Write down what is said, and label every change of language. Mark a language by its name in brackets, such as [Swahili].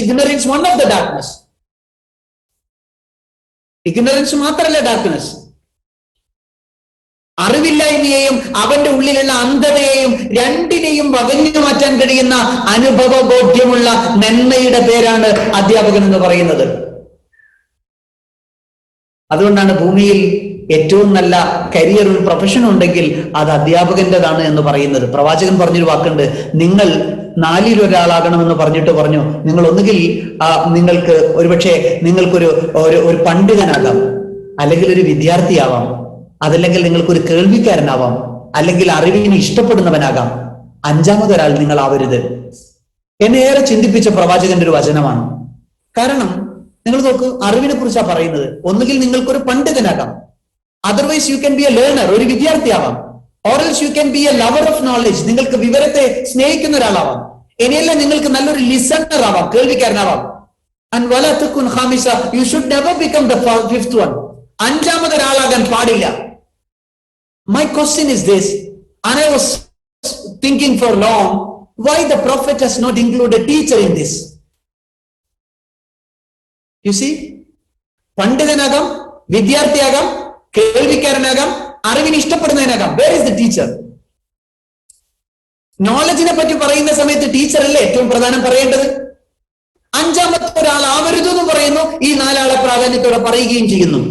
[English] Ignorance, one of the darkness. Ignorance മാത്രമല്ല darkness. [Malayalam] അറിവില്ലായ്മയെയും അവന്റെ ഉള്ളിലുള്ള അന്ധതയെയും രണ്ടിനെയും വകഞ്ഞു മാറ്റാൻ കഴിയുന്ന അനുഭവ ബോധ്യമുള്ള നന്മയുടെ പേരാണ് അധ്യാപകൻ എന്ന് പറയുന്നത്. അതുകൊണ്ടാണ് ഭൂമിയിൽ ഏറ്റവും നല്ല കരിയറും പ്രൊഫഷനും ഉണ്ടെങ്കിൽ അത് അധ്യാപകന്റേതാണ് എന്ന് പറയുന്നത്. പ്രവാചകൻ പറഞ്ഞൊരു വാക്കുണ്ട്, നിങ്ങൾ 4-ൽ ഒരാളാകണമെന്ന് പറഞ്ഞിട്ട് പറഞ്ഞു, നിങ്ങൾ ഒന്നുകിൽ നിങ്ങൾക്ക് ഒരുപക്ഷെ നിങ്ങൾക്കൊരു ഒരു പണ്ഡിതനാകാം, അല്ലെങ്കിൽ ഒരു വിദ്യാർത്ഥിയാവാം, അതല്ലെങ്കിൽ നിങ്ങൾക്കൊരു കേൾവിക്കാരനാവാം, അല്ലെങ്കിൽ അറിവിനെ ഇഷ്ടപ്പെടുന്നവനാകാം. 5-മതൊരാൾ നിങ്ങൾ ആവരുത്. എന്നെ ഏറെ ചിന്തിപ്പിച്ച പ്രവാചകന്റെ ഒരു വചനമാണ്. കാരണം നിങ്ങൾ നോക്കൂ, അറിവിനെ കുറിച്ചാണ് പറയുന്നത്. ഒന്നുകിൽ നിങ്ങൾക്കൊരു പണ്ഡിതനാകാം, [English] otherwise you can be a learner, [Malayalam] ഒരു വിദ്യാർത്ഥിയാവാം, [English] or else you can be a lover of knowledge. [Malayalam] നിങ്ങൾക്ക് വിവരത്തെ സ്നേഹിക്കുന്ന ഒരാളാവാം. ഇനിയല്ല നിങ്ങൾക്ക് നല്ലൊരു ലിസണർ ആവാം, കേൾവിക്കാരനാവാം. [English] And [Arabic] wala takun khamisa, [English] you should never become the fifth one. [Malayalam] അഞ്ചാമതൊരാളാകാൻ പാടില്ല. [English] My question is this, and I was thinking for long, why the prophet has not included teacher in this? You see, [Malayalam] പണ്ഡിതനാകാം, വിദ്യാർത്ഥിയാകാം, കേൾവിക്കാരനാകാം, അറിവിന് ഇഷ്ടപ്പെടുന്നതിനാകാം. [English] Where is the teacher? [Malayalam] നോളജിനെ പറ്റി പറയുന്ന സമയത്ത് teacher അല്ലേ ഏറ്റവും പ്രധാനം പറയേണ്ടത്? അഞ്ചാമത്തെ ഒരാൾ ആവരുതെന്ന് പറയുന്നു, ഈ നാലാളെ പ്രാധാന്യത്തോടെ പറയുകയും ചെയ്യുന്നു.